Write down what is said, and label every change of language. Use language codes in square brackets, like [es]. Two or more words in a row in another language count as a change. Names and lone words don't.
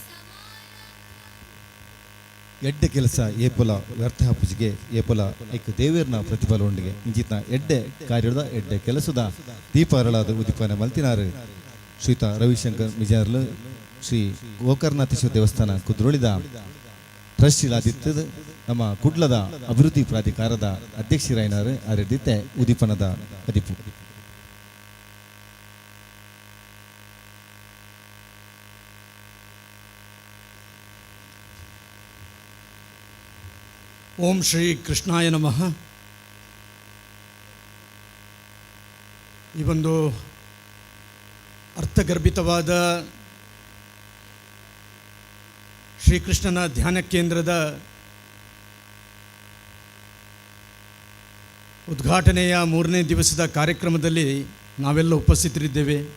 [tcy] ಎಡ್ಡೆ ಕೆಲಸ ಏಪಲ ವ್ಯರ್ಥ ಪೂಜೆಗೆ ಏಪಲ ಐಕ್ ದೇವೇರ್ನ ಪ್ರತಿಫಲೊಂದಿಗೆ ಇಂಜಿತ್ನ ಎಡ್ಡೆ ಕಾರ್ಯದ ಎಡ್ಡೆ ಕೆಲಸದ ದೀಪ ಅರಳಾದ ಉದೀಪನ ಮಲ್ತಿನಾರು ಶ್ರೀಯುತ ರವಿಶಂಕರ್ ಮಿಜಾರ್ಲು ಶ್ರೀ ಗೋಕರ್ಣಾಥೇಶ್ವರ ದೇವಸ್ಥಾನ ಕುದ್ರೋಳಿದ ಟ್ರಸ್ಟ್ ಇಲಾದಿತ್ತದ ನಮ್ಮ ಕುಡ್ಲದ ಅಭಿವೃದ್ಧಿ ಪ್ರಾಧಿಕಾರದ ಅಧ್ಯಕ್ಷರಾಯಿನಾರು ಅರೆದಿತ್ತೆ ಉದೀಪನದ ಅದಿಪು. [sa] ಓಂ ಶ್ರೀ ಕೃಷ್ಣಾಯ ನಮಃ. [kn] ಈ ಒಂದು ಅರ್ಥಗರ್ಭಿತವಾದ ಶ್ರೀಕೃಷ್ಣನ ಧ್ಯಾನ ಕೇಂದ್ರದ ಉದ್ಘಾಟನೆಯ 3ನೇ ದಿವಸದ ಕಾರ್ಯಕ್ರಮದಲ್ಲಿ ನಾವೆಲ್ಲ ಉಪಸ್ಥಿತರಿದ್ದೇವೆ.